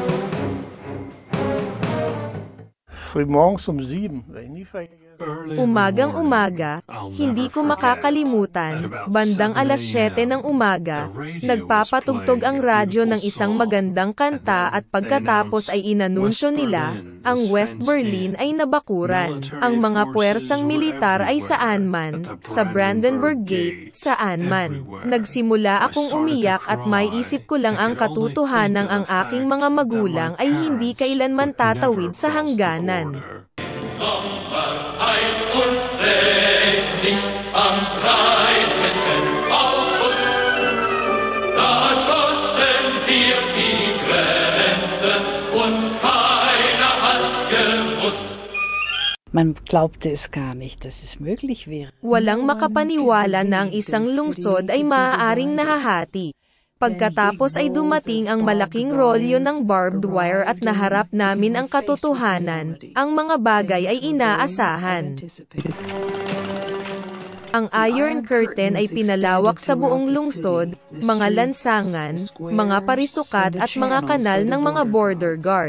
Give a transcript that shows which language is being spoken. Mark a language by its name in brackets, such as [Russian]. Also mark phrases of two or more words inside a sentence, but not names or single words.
[Filipino] Umagang-umaga, hindi ko makakalimutan, bandang 7:00 ng umaga, nagpapatugtog ang radyo ng isang magandang kanta at pagkatapos ay inanunsyo nila, ang West Berlin ay nabakuran. Ang mga puwersang militar ay saan man, sa Brandenburg Gate, saan man. Nagsimula akong umiyak at maiisip ko lang ang katotohanang ang aking mga magulang ay hindi kailanman tatawid sa hangganan. [German] Am 13. August, da schossen wir die Grenze und keiner hat's gewusst. Man glaubte es gar nicht, dass es möglich wäre. [Filipino] Walang makapaniwala na ang isang lungsod ay maaaring nahahati. Pagkatapos ay dumating ang malaking rolyo ng [English] barbed wire [Filipino] at naharap namin ang katotohanan, ang mga bagay ay inaasahan. Ang Iron Curtain ay pinalawak sa buong lungsod, mga lansangan, mga parisukat at mga kanal ng mga [English] border guard.